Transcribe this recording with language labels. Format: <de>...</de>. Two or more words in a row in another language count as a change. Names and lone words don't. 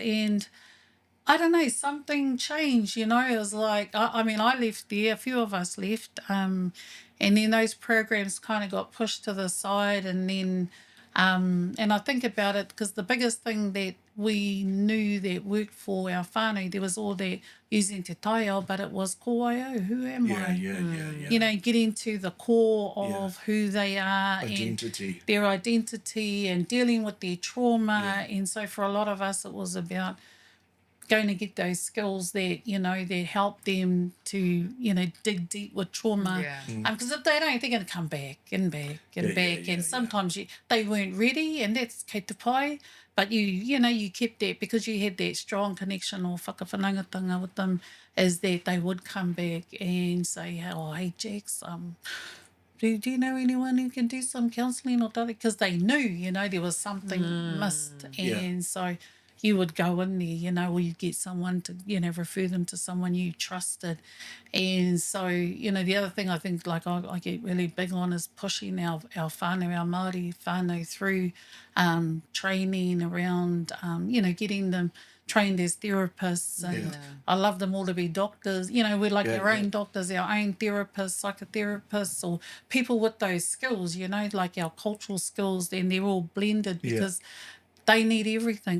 <en>And I don't know, something changed, it was like, I left there, a few of us left, and then those programs kind of got pushed to the side, and then, and I think about it, because the biggest thing that we knew that worked for our whānau, there was all that using</en> <mi>te taiao,</mi> <en>but it was</en> <mi>ko ai au,</mi> <en>who am I? Yeah. Getting to the core of who they are, Identity. and their identity, and dealing with their trauma, and so for a lot of us it was about going to get those skills that, that help them to, dig deep with trauma. Because if they don't, they're going to come back and back and back. And sometimes they weren't ready, and that's</en> <mi>kei te pai.</mi> <en>But you kept that because you had that strong connection or whakawhanangatanga with them, is that they would come back and say, oh, hey, Jax, do you know anyone who can do some counselling or that? Because they knew, there was something missed. And so you would go in there, or you'd get someone to, refer them to someone you trusted. And so, the other thing I think, like, I get really big on is pushing our whānau, our Māori whānau through training around, getting them trained as therapists. And I love them all to be doctors. We're like our own doctors, our own therapists, psychotherapists, or people with those skills, like our cultural skills, then they're all blended because they need everything.</en>